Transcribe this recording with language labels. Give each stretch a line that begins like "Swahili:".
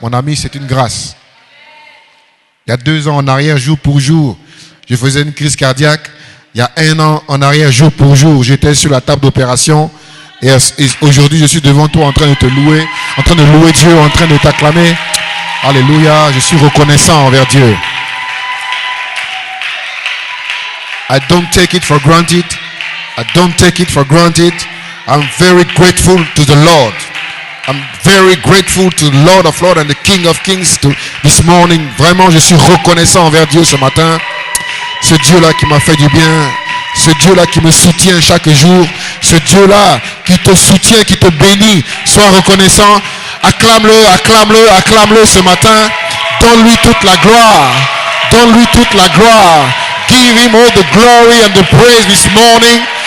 French: Mon ami, c'est une grâce. Il y a 2 ans en arrière, jour pour jour, je faisais une crise cardiaque. Il y a 1 an en arrière, jour pour jour, j'étais sur la table d'opération. Et aujourd'hui, je suis devant toi en train de te louer, en train de louer Dieu, en train de t'acclamer. Alléluia. Je suis reconnaissant envers Dieu.
English: I don't take it for granted. I don't take it for granted. I'm very grateful to the Lord. I'm very grateful to the Lord of Lords and the King of Kings this morning.
French: Vraiment, je suis reconnaissant envers Dieu ce matin. Ce Dieu-là qui m'a fait du bien. ce Dieu-là qui me soutient chaque jour, ce Dieu-là qui te soutient, qui te bénit. Sois reconnaissant. Acclame-le, acclame-le, acclame-le ce matin. Donne-lui toute la gloire. Donne-lui toute la gloire.
English: Give him all the glory and the praise this morning.